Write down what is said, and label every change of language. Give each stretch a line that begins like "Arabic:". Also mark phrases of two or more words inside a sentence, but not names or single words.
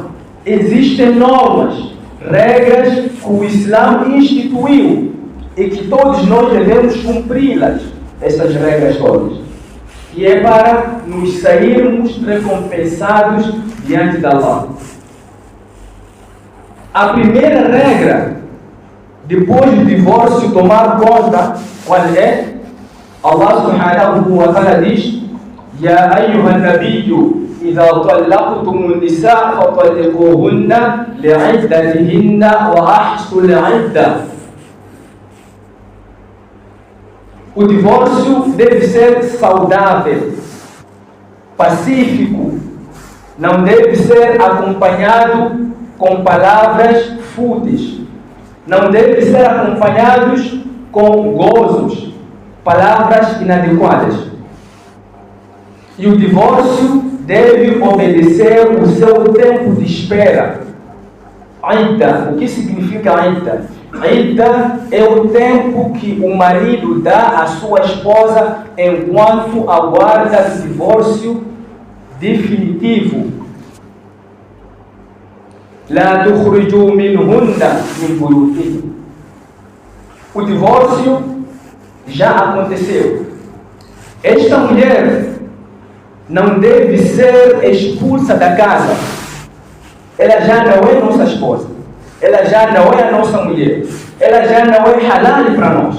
Portuguese: Existem normas, regras que o Islã instituiu e que todos nós devemos cumpri-las, essas regras todas. Que é para nos sairmos recompensados diante de Allah. A primeira regra, depois do divórcio tomar conta, qual é?
Arabic: الله سبحانه وتعالى diz: يا أيها النبي إذا طلقتم النساء فطلقوهن لعدتهن وأحصوا العدة.
Portuguese: O divórcio deve ser saudável, pacífico, não deve ser acompanhado com palavras fúteis, não deve ser acompanhados com gozos, palavras inadequadas. E o divórcio deve obedecer o seu tempo de espera. Idda, o que significa idda? Idda é o tempo que o marido dá à sua esposa enquanto aguarda o divórcio definitivo.
Arabic: لا تخرجوهن من بيوتهن.
Portuguese: O divórcio já aconteceu. Esta mulher não deve ser expulsa da casa. Ela já não é nossa esposa. Ela já não é a nossa mulher. Ela já não é halal para nós.